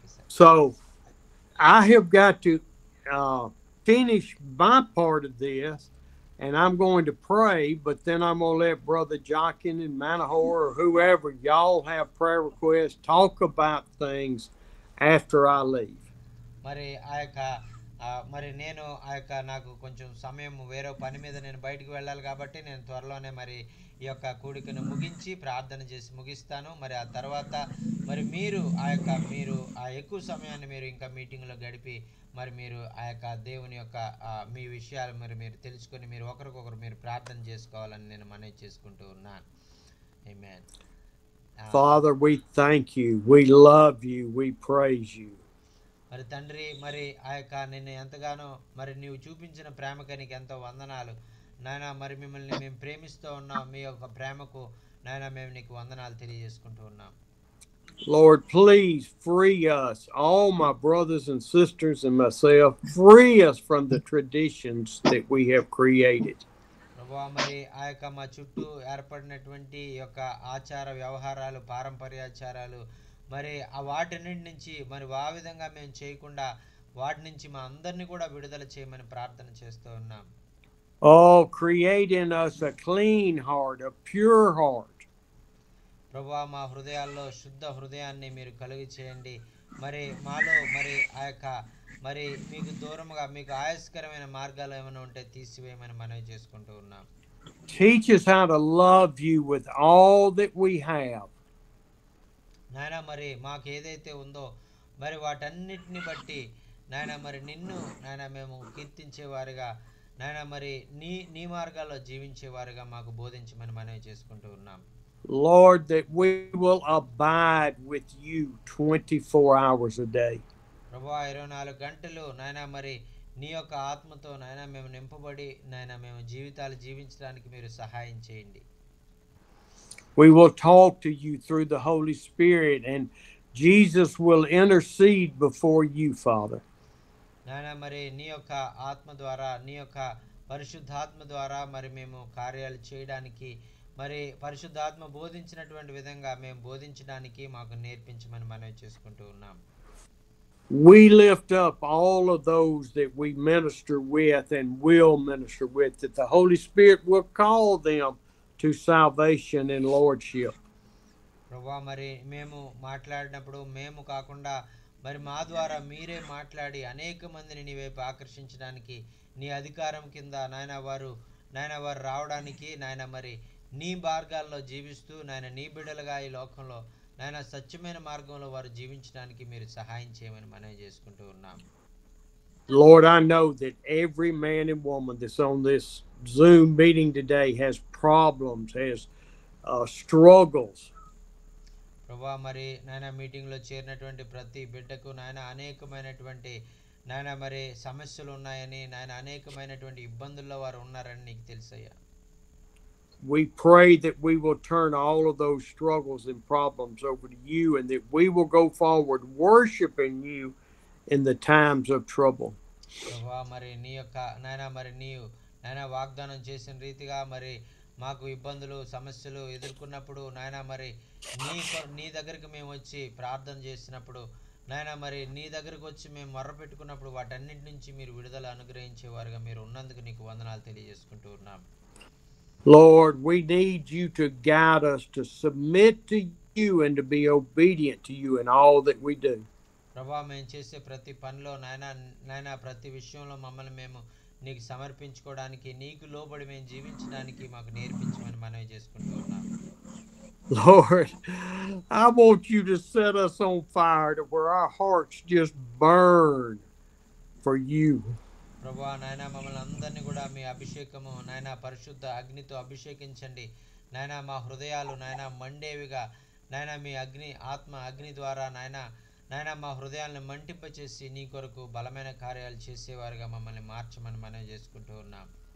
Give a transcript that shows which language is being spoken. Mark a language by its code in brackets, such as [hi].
[en] So I have got to finish my part of this, and I'm going to pray, but then I'm going to let Brother Jonkin and Manahor or whoever, y'all have prayer requests, talk about things after I leave. [te] మరి మరి నేను నాకు కొంచెం సమయం వేరే పని మీద నేను బయటకు వెళ్ళాలి కాబట్టి నేను త్వరలోనే మరి ఈ యొక్క కూడికను ముగించి ప్రార్థన చేసి ముగిస్తాను. మరి ఆ తర్వాత మరి మీరు ఎక్కువ సమయాన్ని మీరు ఇంకా మీటింగ్లో గడిపి మరి మీరు ఆ యొక్క దేవుని యొక్క మీ విషయాలు మరి మీరు తెలుసుకొని మీరు ఒకరికొకరు మీరు ప్రార్థన చేసుకోవాలని నేను మనవి చేసుకుంటూ ఉన్నాను. ఆమేన్. [en] Father, we thank you, we love you, we praise you. [te] మరి తండ్రి మరి ఆ యొక్క నిన్ను ఎంతగానో మరి నీవు చూపించిన ప్రేమకి నీకు ఎంతో వందనాలు నాయన. మరి మిమ్మల్ని మేము ప్రేమిస్తూ ఉన్నాం, మీ యొక్క ప్రేమకు నాయన మేము నీకు వందనాలు తెలియజేసుకుంటూ ఉన్నాం. [en] Lord, please free us, all my brothers and sisters and myself, free us from the traditions that we have created. [te] ప్రభువా మరి ఆ యొక్క మా చుట్టూ ఏర్పడినటువంటి యొక్క ఆచార వ్యవహారాలు పారంపర్యాచారాలు మరి వాటన్నిటి నుంచి మరి ఆ విధంగా మేము చేయకుండా వాటి నుంచి మా అందరినీ కూడా విడుదల చేయమని ప్రార్థన చేస్తూ ఉన్నాం. [en] Oh, create in us a clean heart, a pure heart. [te] ప్రభువా మా హృదయాల్లో శుద్ధ హృదయాన్ని మీరు కలుగు చేయండి. మరి మాలో మరి ఆ యొక్క మరి మీకు దూరంగా మీకు ఆయాస్కరమైన మార్గాలు ఏమైనా ఉంటే తీసివేయమని మనవి చేసుకుంటూ ఉన్నాం. [en] Teach us how to love you with all that we have. [te] నాయనా మరి మాకు ఏదైతే ఉందో మరి వాటన్నిటిని బట్టి నాయన మరి నిన్ను నాయన మేము కీర్తించేవారుగా నాయన మరి నీ మార్గాల్లో జీవించేవారుగా మాకు బోధించమని మనవి చేసుకుంటూ ఉన్నాం. [en] Lord, that we will abide with you 24 hours a day. [te] ప్రభువా 24 గంటలు నాయన మరి నీ యొక్క ఆత్మతో నాయన మేము నింపబడి నాయన మేము జీవితాలు జీవించడానికి మీరు సహాయం చేయండి. [en] We will talk to you through the Holy Spirit, and Jesus will intercede before you, Father. [te] నాయన మరి నీ యొక్క ఆత్మ ద్వారా నీ యొక్క పరిశుద్ధాత్మ ద్వారా మరి మేము కార్యాలు చేయడానికి మరి పరిశుద్ధాత్మ బోధించినటువంటి విధంగా మేము బోధించడానికి మాకు నేర్పించమని మనవి చేసుకుంటూ ఉన్నాం. [en] We lift up all of those that we minister with and will minister with, that the Holy Spirit will call them to salvation and lordship. [te] ప్రభువా మరి మేము మాట్లాడినప్పుడు మేము కాకుండా మరి మా ద్వారా మీరే మాట్లాడి అనేక మందిని నీ వైపు ఆకర్షించడానికి నీ అధికారం కింద నాయన వారు రావడానికి నాయన మరి నీ మార్గాల్లో జీవిస్తూ నాయన నీ బిడ్డలుగా ఈ లోకంలో నాయన సత్యమైన మార్గంలో వారు జీవించడానికి మీరు సహాయం చేయమని మనవి చేసుకుంటూ ఉన్నాం. [en] Lord, I know that every man and woman that's on this Zoom meeting today has problems, has struggles. [te] ప్రభువా మరి నాయన మీటింగ్లో చేరినటువంటి ప్రతి బిడ్డకు నాయన అనేకమైనటువంటి నాయన మరి సమస్యలు ఉన్నాయని నాయన అనేకమైనటువంటి ఇబ్బందుల్లో వారు ఉన్నారని నీకు తెలుసయ్యా. [en] We pray that we will turn all of those struggles and problems over to you, and that we will go forward worshiping you in the times of trouble. [te] ప్రభువా మరి నీ యొక్క నాయన మరి నీవు నాయన వాగ్దానం చేసిన రీతిగా మరి మాకు ఇబ్బందులు సమస్యలు ఎదుర్కొన్నప్పుడు నాయన మరి నీ దగ్గరికి మేము వచ్చి ప్రార్థన చేసినప్పుడు నాయన మరి నీ దగ్గరికి వచ్చి మేము మొర్ర పెట్టుకున్నప్పుడు వాటన్నిటి నుంచి మీరు విడుదల అనుగ్రహించేవారుగా మీరు ఉన్నందుకు నీకు వందనాలు తెలియజేసుకుంటూ ఉన్నాం. [en] Lord, we need you to guide us to submit to you and to be obedient to you in all that we do. [te] ప్రభువా మేము చేసే ప్రతి పనిలో నాయన ప్రతి విషయంలో మమ్మల్ని మేము నీకు సమర్పించుకోవడానికి నీకు లోబడి మేము జీవించడానికి మాకు నేర్పించమని మనవి చేసుకుంటూ ఉన్నాం. [en] Lord, I want you to set us on fire to where our hearts just burn for you. [te] ప్రభువా నాయన మమ్మల్ని అందరినీ కూడా మీ అభిషేకము నాయన పరిశుద్ధ అగ్నితో అభిషేకించండి. నాయన మా హృదయాలు నాయన మండేవిగా నాయన మీ ఆత్మ అగ్ని ద్వారా నాయన మా హృదయాలను మంటింపచేసి నీ కొరకు బలమైన కార్యాలు చేసేవారుగా మమ్మల్ని మార్చమని మనవి చేసుకుంటూ ఉన్నాం.